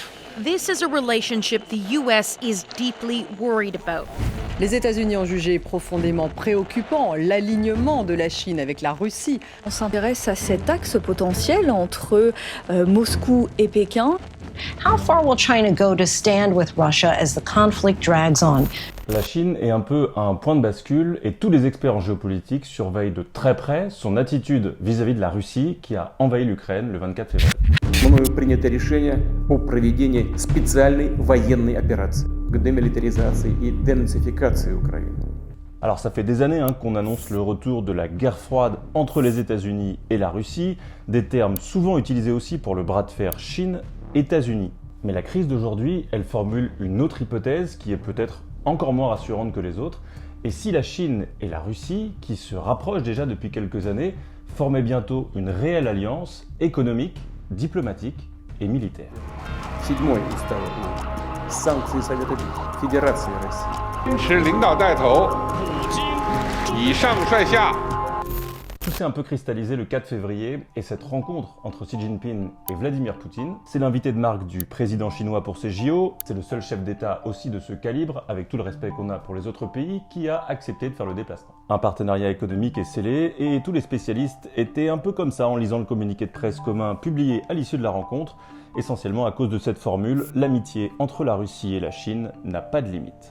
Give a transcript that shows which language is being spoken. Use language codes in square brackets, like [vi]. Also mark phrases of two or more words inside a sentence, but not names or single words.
[en] This is a relationship the U.S. is deeply worried about. [fr] Les États-Unis ont jugé profondément préoccupant l'alignement de la Chine avec la Russie. On s'intéresse à cet axe potentiel entre Moscou et Pékin. [en] How far will China go to stand with Russia as the conflict drags on? [fr] La Chine est un peu à un point de bascule et tous les experts en géopolitique surveillent de très près son attitude vis-à-vis de la Russie qui a envahi l'Ukraine le 24 février. [ru] Мною принято решение о проведении специальной военной операции к демилитаризации и денацификации Украины. [fr] Alors ça fait des années qu'on annonce le retour de la guerre froide entre les États-Unis et la Russie, des termes souvent utilisés aussi pour le bras de fer Chine-États-Unis. Mais la crise d'aujourd'hui, elle formule une autre hypothèse qui est peut-être encore moins rassurante que les autres. Et si la Chine et la Russie, qui se rapprochent déjà depuis quelques années, formaient bientôt une réelle alliance économique, diplomatique et militaire. [ru] 7-й устав ООН. Санкции Совета Федерации России. [zh] 是领导带头，以上率下。 [fr] Tout s'est un peu cristallisé le 4 février et cette rencontre entre Xi Jinping et Vladimir Poutine, c'est l'invité de marque du président chinois pour ces JO, c'est le seul chef d'État aussi de ce calibre, avec tout le respect qu'on a pour les autres pays, qui a accepté de faire le déplacement. Un partenariat économique est scellé et tous les spécialistes étaient un peu comme ça en lisant le communiqué de presse commun publié à l'issue de la rencontre, essentiellement à cause de cette formule, l'amitié entre la Russie et la Chine n'a pas de limite.